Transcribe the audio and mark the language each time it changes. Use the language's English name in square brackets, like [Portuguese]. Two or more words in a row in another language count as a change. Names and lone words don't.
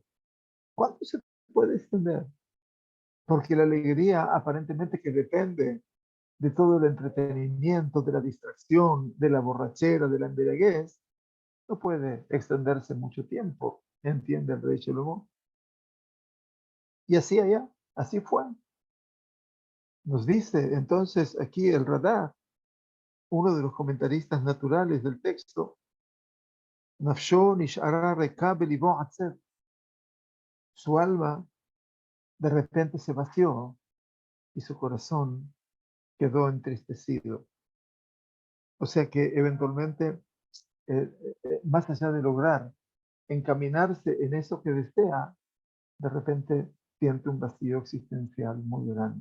[Spanish] ¿Cuánto se puede extender? Porque la alegría aparentemente que depende de todo el entretenimiento, de la distracción, de la borrachera, de la embriaguez, no puede extenderse mucho tiempo, entiende el rey Salomón. Y así allá, así fue. Nos dice entonces aquí el Radá, uno de los comentaristas naturales del texto, [Hebrew] נפשו נשארה ריקה בלבו עצר. [Spanish] Su alma de repente se vació y su corazón quedó entristecido. O sea que eventualmente, más allá de lograr encaminarse en eso que desea, de repente siente un vacío existencial muy grande.